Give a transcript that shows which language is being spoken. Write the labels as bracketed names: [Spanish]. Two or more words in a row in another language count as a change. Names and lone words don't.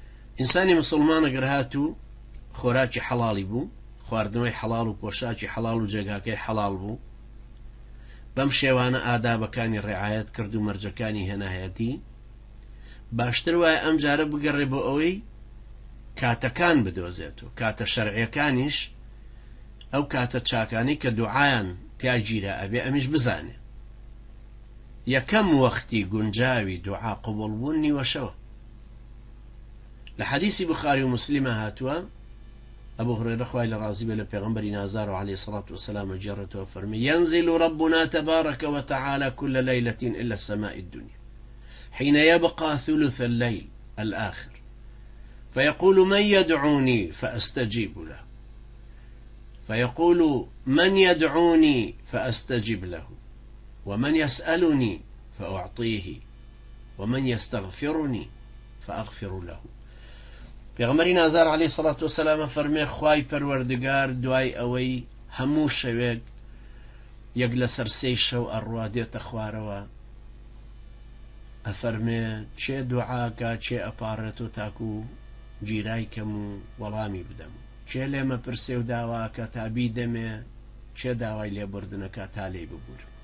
[Central Kurdish] ئینسانی مسلمانە گەر هاتوو خۆراکی حەڵاڵی بوو، خواردنەوەی حەڵاڵ و پۆشاکی حەڵاڵ و جێگاکەی حەڵاڵ بوو، بەم شێوانە ئادابەکانی ڕێعایەت کرد و مەرجەکانی هێنایەتی، باشتر وایە ئەم جارە بگەڕێ بۆ ئەوەی کاتەکان بدۆزێتەوە، کاتە شەرعیەکانیش ئەو کاتە چاکانی کە دوعایان تیا گیرە ئەبێ ئەمیش بزانێ. یەکەم وەختی گونجاوی دوعا قبوڵ بوون نیوەشەوە. لە حەدیثی بخاری و مسلمە هاتووە، ئەبو هورەیرە خوای لە ڕازی بێ لە پێغەمبەری نازار و عەلەیهی سەڵات وسەلام گێڕێتەوە فەرمی [Arabic] ينزل ربنا تبارك وتعالى كل ليلة إلا السماء الدنيا حين يبقى ثلث الليل الآخر فيقول من يدعوني فأستجيب له، فيقول من يدعوني فأستجب له، ومن يسألني فأعطيه، ومن يستغفرني فأغفر له. [Central Kurdish] پێغەمبەری نازار [Arabic] عەلەیهی سەڵات وسەلام [Central Kurdish] فەرمێ خوای پەروەردگار دوای ئەوەی هەموو شەوێک یەک لەسەر سێی شەو ئەڕوا دێتە خوارەوە، ئەفەرمێ چێ دوعاکە چێ ئەپارێتەوە تاکو گیرای کەم و وەڵامی بدەم، چێ لێمە پرسێ و داواکە تا بیدەمێ، چێ داوای لێبوردنەکە تا لێی ببوور.